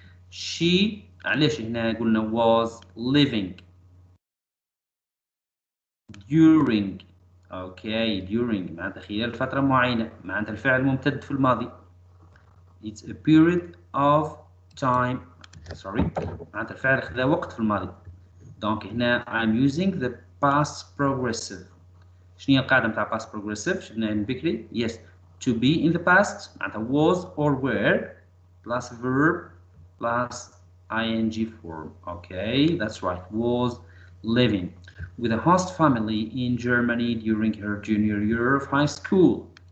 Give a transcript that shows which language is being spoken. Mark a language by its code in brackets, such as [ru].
[en] She [ar] علاش هنا قلنا [en] was living during. okay during [ar] معناتها خلال فترة معينة، معناتها الفعل ممتد في الماضي. [en] it's a period of time. [ar] sorry معناتها الفعل خذا وقت في الماضي. دونك هنا [en] I'm using the past progressive. [ar] شنو هي القاعدة متاع past progressive؟ شفناها من بكري. [en] yes to be in the past معناتها was or were plus verb plus ing form. okay that's right, was living with a host family in Germany during her junior year of high school.